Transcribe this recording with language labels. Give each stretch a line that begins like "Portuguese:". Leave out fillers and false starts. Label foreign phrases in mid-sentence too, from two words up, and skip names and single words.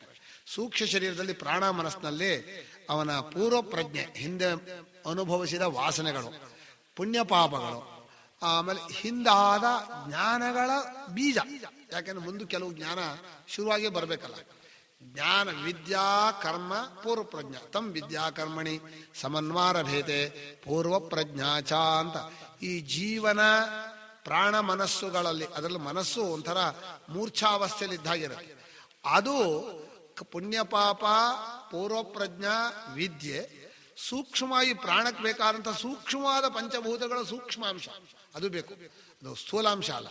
Kannada: ಸೂಕ್ಷ್ಮ ಶರೀರದಲ್ಲಿ ಪ್ರಾಣ ಮನಸ್ಸಿನಲ್ಲಿ ಅವನ ಪೂರ್ವ ಪ್ರಜ್ಞೆ, ಹಿಂದೆ ಅನುಭವಿಸಿದ ವಾಸನೆಗಳು, ಪುಣ್ಯ ಪಾಪಗಳು, ಆಮೇಲೆ ಹಿಂದಾದ ಜ್ಞಾನಗಳ ಬೀಜ. ಯಾಕೆಂದ್ರೆ ಮುಂದೆ ಕೆಲವು ಜ್ಞಾನ ಶುರುವಾಗೇ ಬರಬೇಕಲ್ಲ.
Sanskrit: ಜ್ಞಾನ ವಿದ್ಯಾ ಕರ್ಮ ಪೂರ್ವ ಪ್ರಜ್ಞಾ ತಂ ವಿದ್ಯಾ ಕರ್ಮಣಿ ಸಮನ್ವಾರಭೇತೆ ಪೂರ್ವ ಪ್ರಜ್ಞಾ ಚ ಅಂತ.
Kannada: ಈ ಜೀವನ ಪ್ರಾಣ ಮನಸ್ಸುಗಳಲ್ಲಿ, ಅದರಲ್ಲಿ ಮನಸ್ಸು ಒಂಥರ ಮೂರ್ಛಾವಸ್ಥೆಯಲ್ಲಿ ಇದ್ದಾಗಿರುತ್ತೆ. ಅದು ಪುಣ್ಯ ಪಾಪ ಪೂರ್ವ ಪ್ರಜ್ಞಾ ವಿದ್ಯೆ ಸೂಕ್ಷ್ಮವಾಗಿ ಪ್ರಾಣಕ್ಕೆ ಬೇಕಾದಂಥ ಸೂಕ್ಷ್ಮವಾದ ಪಂಚಭೂತಗಳ ಸೂಕ್ಷ್ಮಾಂಶ ಅದು ಬೇಕು, ಅದು ಸ್ಥೂಲಾಂಶ ಅಲ್ಲ.